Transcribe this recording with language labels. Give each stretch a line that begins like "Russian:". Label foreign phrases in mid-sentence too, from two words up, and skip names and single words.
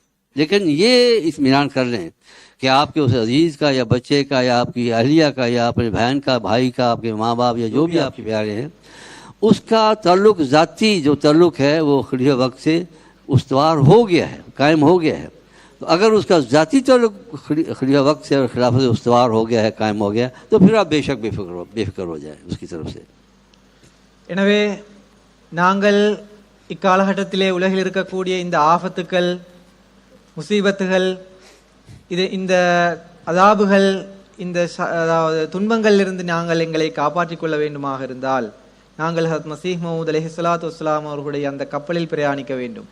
Urdu: لیکن یہ اطمینان کر لیں کہ آپ کے اس عزیز کا یا بچے کا یا آپ کی اہلیہ کا یا اپنے بہن کا، بھائی کا، آپ کے ماں باپ یا جو بھی آپ کے پیارے ہیں، اس کا تعلق، ذاتی جو تعلق ہے وہ خلیفہ وقت سے استوار ہو گیا ہے، قائم ہو گیا ہے. تو اگر اس کا ذاتی تعلق خلیفہ وقت سے اور خلافت سے استوار ہو گیا ہے، قائم ہو گیا، تو پھر آپ بے شک بے فکر ہو جائیں اس کی طرف سے.
Tamil: எனவே நாங்கள் இக்காலகட்டத்திலே உலகில் இருக்கக்கூடிய இந்த ஆபத்துக்கள், முசீபத்துகள், இந்த அதாபுகள், அதாவது துன்பங்களிலிருந்து நாங்கள் எங்களை காப்பாற்றிக் கொள்ள வேண்டுமாக இருந்தால் நாங்கள் ஹஜ்ரத் மஸீஹ் மவ்ஊத்
Arabic: عليه الصلاة والسلام
Tamil: அவர்களுடைய அந்த கப்பலில் பிரயாணிக்க வேண்டும்.